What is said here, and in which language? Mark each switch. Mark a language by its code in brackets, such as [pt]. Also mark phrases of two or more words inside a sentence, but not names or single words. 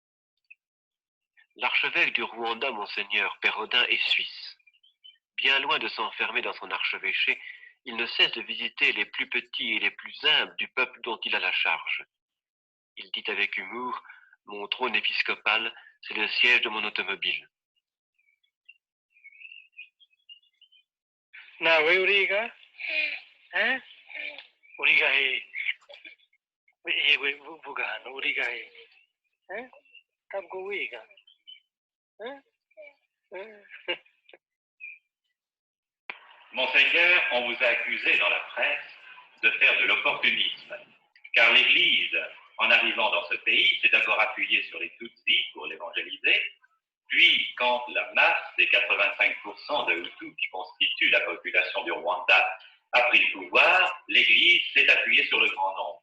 [fr] L'archevêque du Rwanda, Monseigneur Pérodin, est suisse. Bien loin de s'enfermer dans son archevêché, il ne cesse de visiter les plus petits et les plus humbles du peuple dont il a la charge. Il dit avec humour: « Mon trône épiscopal, c'est le siège de mon automobile. » [rw] Nawe uriga? Uriga he? Yewe vuga hano, uriga he? Ntabwo wiga? [fr] Monseigneur, on vous a accusé dans la presse de faire de l'opportunisme, car l'Église, en arrivant dans ce pays, s'est d'abord appuyée sur les Tutsis pour l'évangéliser, puis quand la masse des 85% de Hutus qui constituent la population du Rwanda a pris le pouvoir, l'Église s'est appuyée sur le grand nombre.